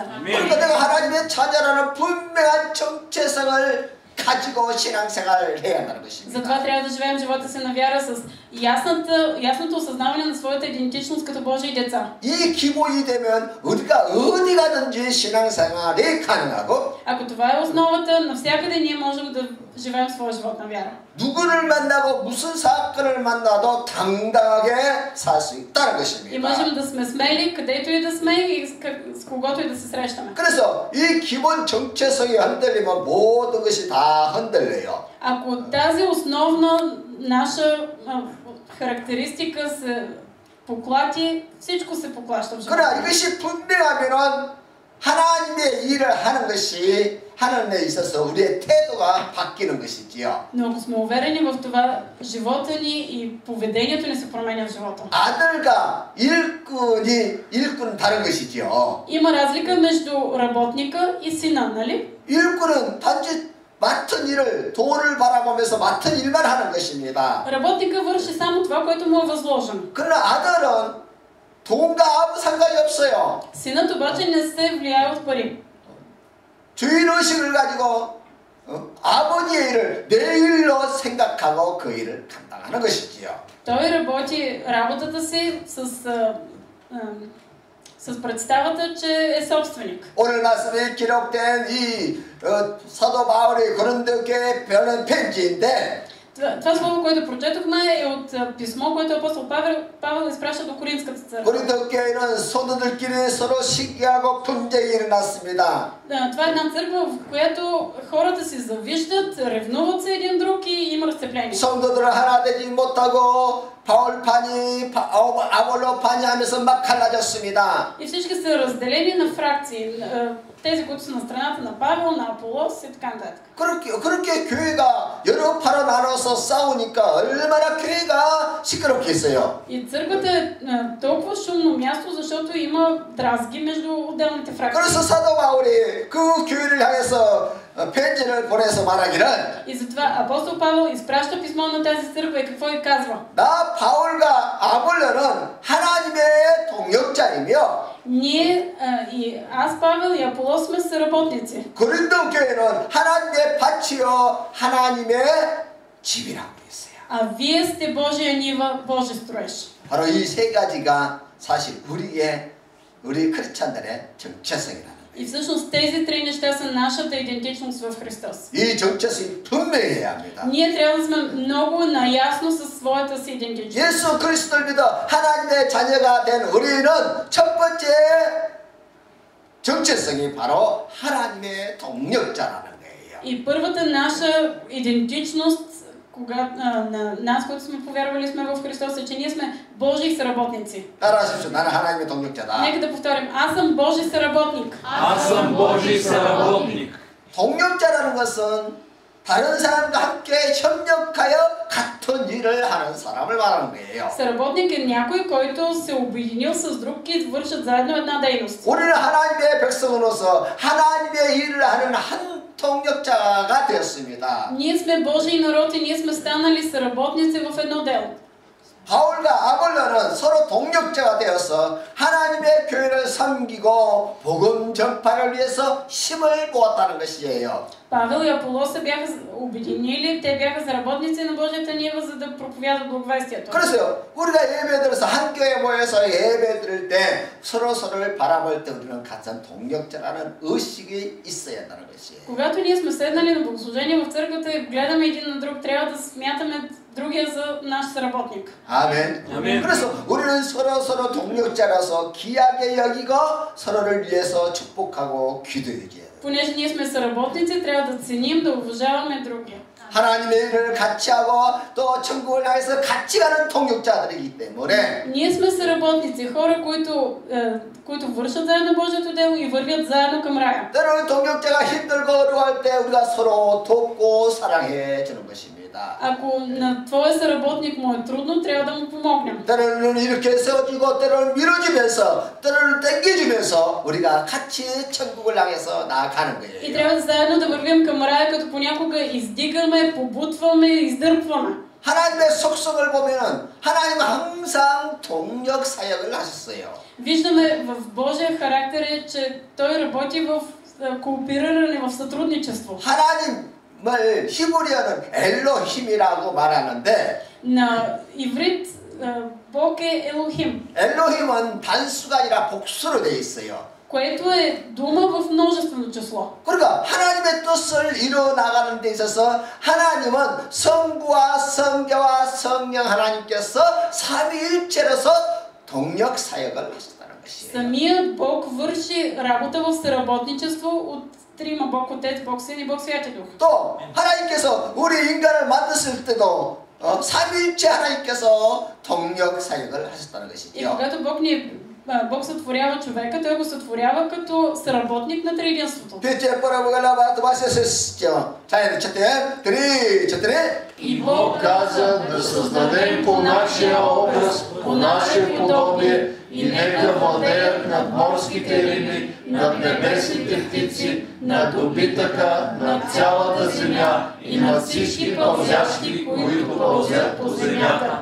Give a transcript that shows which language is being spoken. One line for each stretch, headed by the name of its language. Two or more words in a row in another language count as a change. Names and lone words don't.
Korean: 그러니까 내가 하나님의 자녀라는 분명한 정체성을 가지고 신앙생활을 해야 한다는 것입니다.
Bulgarian: Затова трябва да живеем живота си на вяра с ясното осъзнаване на своята идентичност като Божии деца.
Korean: 이 기본이 되면 우리가 어디 가든지 신앙생활이 가능하고
Bulgarian: Ако това е основата, навсякъде ние можем да живеем своя живот на вяра.
Korean: 누구를 만나고 무슨 사건을 만나도 당당하게 살 수 있다는
Bulgarian: И
Korean: 것입니다.
Bulgarian: можем да сме смели, където и да сме и с когото и да се срещаме.
Korean: 그래서 이 기본 정체성이 흔들리면 모든 것이 다 흔들려요.
Bulgarian: Ако тази основна наша характеристика се поклати, всичко се поклаща в живота.
Korean: 그러나 이것이 분명하면은 하나님의 일을 하는 것이 하는 데 있어서 우리의 태도가 바뀌는 것이지요.
Bulgarian: Но ако сме уверени в това, живота ни и поведението ни се променя в живота.
Korean: 아들과 일꾼은 다른 것이지요.
Bulgarian: Има разлика между работника и сина, нали?
Korean: 일꾼은 단지 맡은 일을 돈을 바라보면서 맡은 일만 하는 것입니다.
Bulgarian: Работника върши само това, което му е възложено.
Korean: 그러나 아들은 돈과 아무 상관이 없어요.
Bulgarian: Синът обаче не се влияе от пари.
Korean: 주인의식을 가지고 아버지의 일을 내 일로 생각하고 그 일을 감당하는 것이지요.
Bulgarian: Той работи работата си с представата, че е собственик.
Korean: 오늘 말씀에 기록된 이 사도 바울의 고린도 교회에 보낸 편지인데
Bulgarian: Това слово, което прочетохме, е от писмо, което апостол Павел изпраща до Коринската църква.
Korean: 고린도 교회는 소도들끼리 서로 시기하고 분쟁이 일어났습니다.
Bulgarian: Това е една църква, в която хората си завиждат, ревнуват се един друг и има разцепление.
Korean: 성도들은 하나 되지 못하고 바울파니 아볼로파니 하면서 막 갈라졌습니다.
Bulgarian: И всички са разделени на фракции. Тези, които са на страната на Павел, на Аполос и така нататък.
Korean: 그렇게 교회가 여러 파로 나눠서 싸우니까 얼마나 교회가 시끄럽겠어요.
Bulgarian: И църквата е толкова шумно място, защото има дразги между отделните фракции.
Korean: 그래서 사도 바울이 그 교회를 향해서 편지를 보내서 말하기를
Bulgarian: И затова апостол Павел изпраща писмо на тази църква и какво й казва?
Korean: 나 바울과 아볼로는 하나님의 동역자이며
Bulgarian: Ние и аз, Павел и Аполос сме съработници.
Korean: 고린도 교회는 하나님의 밭이요 하나님의 집이라고 했어요.
Bulgarian: А вие сте Божия нива, Божи строеж.
Korean: 바로 이 세 가지가 사실 우리 크리스찬들의 정체성이라는 거예요.
Bulgarian: И всъщност тези три неща са нашата идентичност в Христос.
Korean: 이 정체성이 분명해야 합니다.
Bulgarian: Ние трябва да сме много наясно със своята си идентичност.
Korean: 예수 그리스도를 믿어 하나님의 자녀가 된 우리는 첫 번째 정체성이 바로 하나님의 동력자라는 거예요.
Bulgarian: И първата наша идентичност, на нас, които сме повярвали сме в Христос, е, че ние сме Божии съработници.
Korean: 따라하십시오. 나는 하나님의 동력자다.
Bulgarian: Нека да повторим. Аз съм Божий съработник. Аз съм Божий съработник.
Korean: 동력자라는 것은 다른 사람과 함께 협력하여 같은 일을 하는 사람을 말하는 거예요.
Bulgarian: Съработник е някой, който се обединил с друг и вършат заедно една дейност.
Korean: 우리는 하나님의 백성으로서 하나님의 일을 하는 한 동력자가 되었습니다.
Bulgarian: Ние сме Божий народ и ние сме станали съработници в едно дело.
Korean: 바울과 아볼로는 서로 동력자가 되어서 하나님의 교회를 섬기고 복음 전파를 위해서 힘을 모았다는 것이에요.
Bulgarian: Павел и Аполос се бяха обединили, те бяха заработници на Божията нива, за да проповядат благовестието.
Korean: 그래서요, 우리가 예배드려서 한 교회에 모여서 예배드릴 때 서로를 바라볼 때 우리는 같은 동력자라는 의식이 있어야 한다는 것이에요.
Bulgarian: Когато ние сме седнали на богослужение в църквата и гледаме един на друг, трябва да смятаме другия за наш съработник.
Korean: 아멘. 아멘. 그래서 우리는 서로 동력자라서 귀하게 여기고 서로를 위해서 축복하고 기도해야 돼요.
Bulgarian: Понеже ние сме съработници, трябва да ценим, да уважаваме другия.
Korean: 하나님의 일을 같이 하고 또 천국을 향해서 같이 가는 동력자들이기 때문에
Bulgarian: Ние сме съработници, хора, които вършат заедно Божието дело и вървят заедно към рая.
Korean: 때로는 동력자가 힘들고 어려워할 때 우리가 서로 돕고 사랑해 주는 것입니다.
Bulgarian: Ако на твоя съработник му е трудно, трябва да му помогнем.
Korean: 때로는 이렇게 세워주고 때로는 밀어주면서 때로는 땡겨주면서 우리가 같이 천국을 향해서 나아가는
Bulgarian: И
Korean: 거예요.
Bulgarian: трябва заедно да вървим към рая, като понякога издигаме, побутваме, издърпваме.
Korean: 하나님의 속성을 보면은 하나님은 항상 동력 사역을 하셨어요.
Bulgarian: Виждаме в Божия характер е, че Той работи в коопериране, в сътрудничество.
Korean: 하나님을 히브리어는 엘로힘이라고 말하는데
Bulgarian: На иврит Бог е Елохим,
Korean: 엘로힘은 단수가 아니라 복수로 되어 있어요.
Bulgarian: което е дума в множествено число.
Korean: 그러니까 하나님의 뜻을 이루어 나가는 데 있어서 하나님은 성부와 성자와 성령 하나님께서 삼위일체로서 동력 사역을 하셨다는 것이에요.
Bulgarian: Самият Бог върши работа в съработничество от трима: Бог Отец, Бог Син и Бог Святи Дух.
Korean: 또 하나님께서 우리 인간을 만드실 때도 삼위일체 하나님께서 동력 사역을 하셨다는
Bulgarian: И
Korean: 것이죠.
Bulgarian: когато Бог сътворява човека, Той го сътворява като съработник на триединството.
Korean: 뒤에 보라보갈라바 도마시스죠. 자,
Bulgarian: четири. И Бог каза да създадем по нашия образ, по наше подобие и нека владеят над морските риби, над небесните птици, над добитъка, над цялата земя и над всички пълзящи, които пълзят по земята.